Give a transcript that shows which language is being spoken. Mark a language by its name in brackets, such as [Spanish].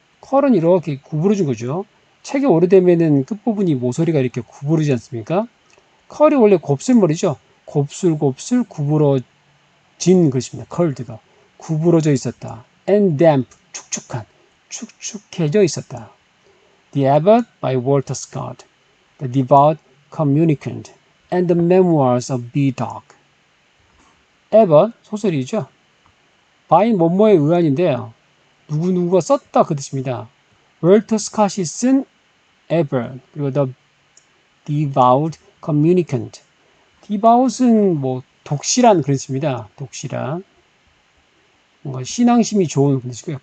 [Korean] 컬은 이렇게 구부러진 거죠. 책이 오래되면은 끝부분이 모서리가 이렇게 구부러지지 않습니까? 컬이 원래 곱슬머리죠. 곱슬 구부러진 것입니다. curled가 구부러져 있었다. [English] and damp [Korean] 축축해져 있었다. [English] The Abbot by Walter Scott, The Devout Communicant, and the Memoirs of B-Dog. [Korean] Abbot 소설이죠. by 뭐뭐에 의한인데요. 누구누구가 썼다 그 뜻입니다. 월터 스캇이 쓴 Abbot 그리고 The Devout Communicant. Devout은 뭐 독실한 그런 뜻입니다. 독실한 뭔가 신앙심이 좋은 그런 뜻이고요.